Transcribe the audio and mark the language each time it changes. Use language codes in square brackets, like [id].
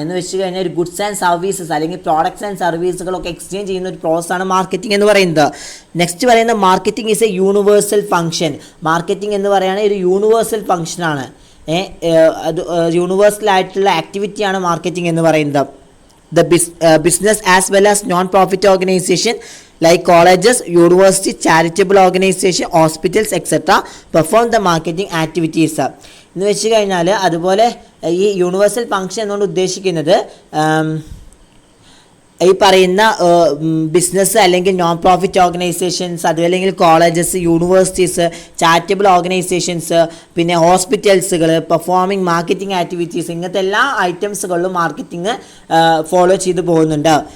[ml] എന്ന് വെച്ച് കഴിഞ്ഞാൽ ഒരു ഗുഡ്സ് ആൻഡ് സർവീസസ് അല്ലെങ്കിൽ പ്രോഡക്ട്സ് ആൻഡ് സർവീസുകളൊക്കെ എക്സ്ചേഞ്ച് ചെയ്യുന്ന ഒരു പ്രോസസ്സാണ് മാർക്കറ്റിംഗ് എന്ന് പറയുന്നത്. നെക്സ്റ്റ് പറയുന്ന [en] Marketing is a universal function. [ml] Marketing എന്ന് പറയുകയാണെങ്കിൽ ഒരു യൂണിവേഴ്സൽ ഫംഗ്ഷനാണ്. അത് യൂണിവേഴ്സൽ ആയിട്ടുള്ള ആക്ടിവിറ്റിയാണ് മാർക്കറ്റിംഗ് എന്ന് പറയുന്നത്. [en] The business as well as non-profit organization like colleges, university, charitable organization, hospitals etc. perform the marketing activities. [ml] എന്ന് വെച്ച് കഴിഞ്ഞാൽ അതുപോലെ ഈ യൂണിവേഴ്സൽ ഫംഗ്ഷൻ എന്നുകൊണ്ട് ഉദ്ദേശിക്കുന്നത് ഈ പറയുന്ന ബിസിനസ് അല്ലെങ്കിൽ നോൺ പ്രോഫിറ്റ് ഓർഗനൈസേഷൻസ് അതുമല്ലെങ്കിൽ കോളേജസ്, യൂണിവേഴ്സിറ്റീസ്, ചാരിറ്റബിൾ ഓർഗനൈസേഷൻസ്, പിന്നെ ഹോസ്പിറ്റൽസുകൾ, പെർഫോമിംഗ് മാർക്കറ്റിംഗ് ആക്ടിവിറ്റീസ്, ഇങ്ങനത്തെ എല്ലാ ഐറ്റംസുകളിലും മാർക്കറ്റിംഗ് ഫോളോ ചെയ്തു പോകുന്നുണ്ട്.